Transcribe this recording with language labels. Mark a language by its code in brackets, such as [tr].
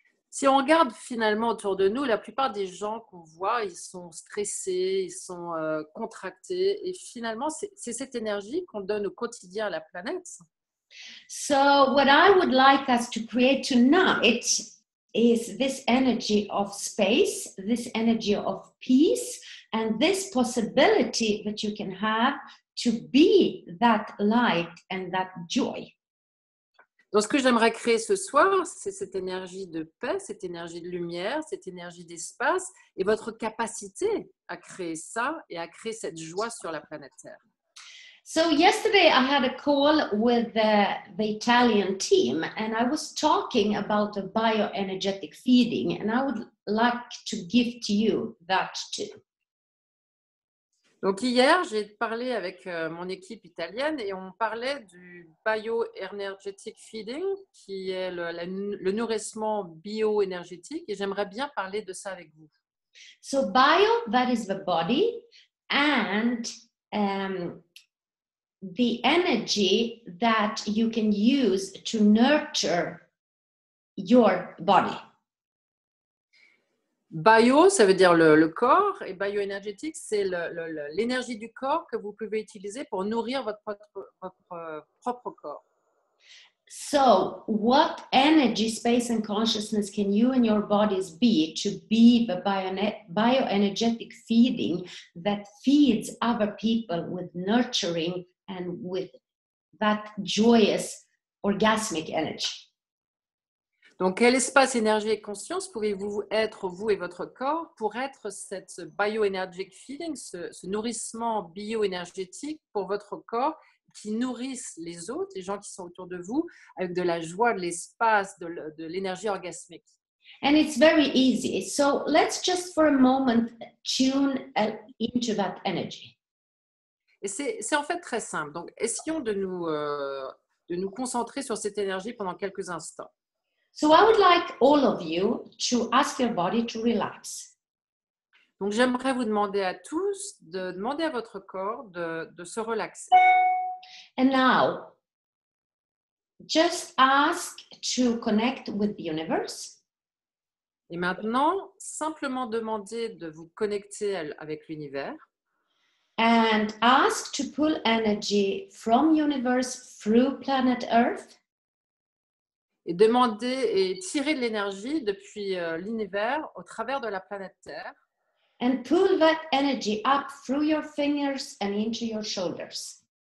[fr] Si on regarde finalement autour de nous, la plupart des gens qu'on voit, ils sont stressés, ils sont contractés, et finalement, c'est cette énergie qu'on donne au quotidien à la planète. [en] So what I would like us to create tonight is this energy of space, this energy of peace, and this possibility that you can have to be that light and that joy. [fr] Donc, ce que j'aimerais créer ce soir, c'est cette énergie de paix, cette énergie de lumière, cette énergie d'espace et votre capacité à créer ça et à créer cette joie sur la planète Terre. [en] So yesterday I had a call with the Italian team, and I was talking about the bioenergetic feeding, and I would like to give to you that too. [fr] Donc hier, j'ai parlé avec mon équipe italienne et on parlait du bioenergetic feeding, qui est le nourrissement bioénergétique, et j'aimerais bien parler de ça avec vous. [en] So bio, that is the body, and the energy that you can use to nurture your body. [fr] Bio, ça veut dire le corps, et bioénergétique, c'est l'énergie du corps que vous pouvez utiliser pour nourrir votre propre corps. [en] So, what energy, space, and consciousness can you and your bodies be to be the bioenergetic feeding that feeds other people with nurturing and with that joyous, orgasmic energy? [fr] Donc, quel espace, énergie et conscience pouvez-vous être, vous et votre corps, pour être cette bioenergetic feeding, ce nourrissement bioénergétique pour votre corps qui nourrissent les autres, les gens qui sont autour de vous, avec de la joie, de l'espace, de l'énergie orgasmique. [en] And it's very easy. So let's just for a moment tune into that energy. [fr] Et c'est en fait très simple. Donc, essayons de nous concentrer sur cette énergie pendant quelques instants. [en] So I would like all of you to ask your body to relax. [fr] Donc, j'aimerais vous demander à tous de demander à votre corps de se relaxer. [en] And now, just ask to connect with the universe. [fr] Et maintenant, simplement demander de vous connecter avec l'univers. [en] And ask to pull energy from universe through planet Earth. [fr] Et demander et tirer de l'énergie depuis l'univers au travers de la planète Terre. [en] And pull that energy up through your fingers and into your shoulders.